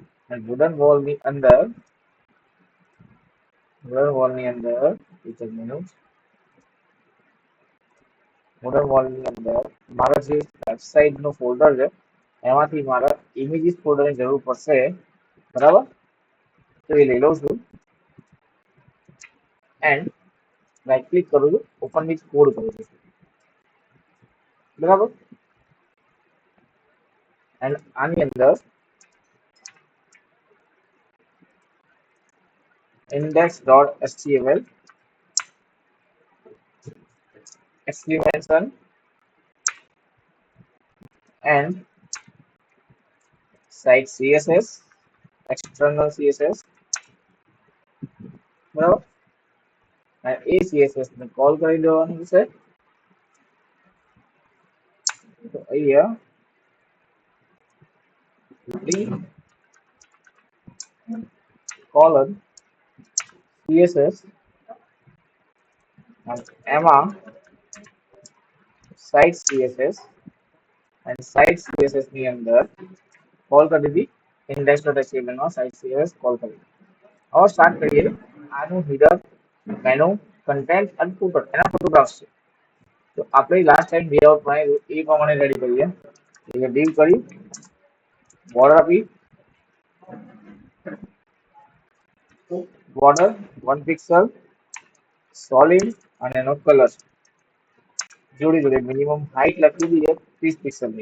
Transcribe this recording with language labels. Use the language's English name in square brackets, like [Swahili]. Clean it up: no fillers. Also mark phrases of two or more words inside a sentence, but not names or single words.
[Gujarati] અને [English] wooden wall [Gujarati] ની અંદર [English] wooden wall [Gujarati] ની અંદર મારા જે વેબસાઇટ નું ફોલ્ડર છે એમાંથી મારા ઇમેજીસ ફોલ્ડરની જરૂર પડશે, બરાબર? તો એ લઈ લઉં છું [English] and right click [Gujarati] કરું છું, [English] open with code [Gujarati] કરું છું, બરાબર? [English] એન્ડ [Gujarati] આની અંદર [English] index.html exclamation and site css external css, [Gujarati] બરાબર? અને એ css ને કોલ કરી દેવાનું છે. તો અહીંયા [English] colon css [Gujarati] અને એમાં [English] site css [Gujarati] અને [English] site css [Gujarati] ની અંદર કોલ કરી દીધી index.html માં [English] site css [Gujarati] કોલ કરી. હવે સ્ટાર્ટ કરીએ. આનું હીડર, મેનુ, કન્ટેન્ટ અને ફૂટર એના ફોટોગ્રાફ્સ છે. તો આપણે [English] last time [Gujarati] લેઆઉટ બનાવ્યું એ પ્રમાણે રેડી કરીએ. એટલે ડીલ કરી, બોર્ડર આપી, [English] border 1 pixel solid [Gujarati] અને એનો કલર જોડી [English] minimum height [Gujarati] લખી દઈએ 30 પિક્સલની.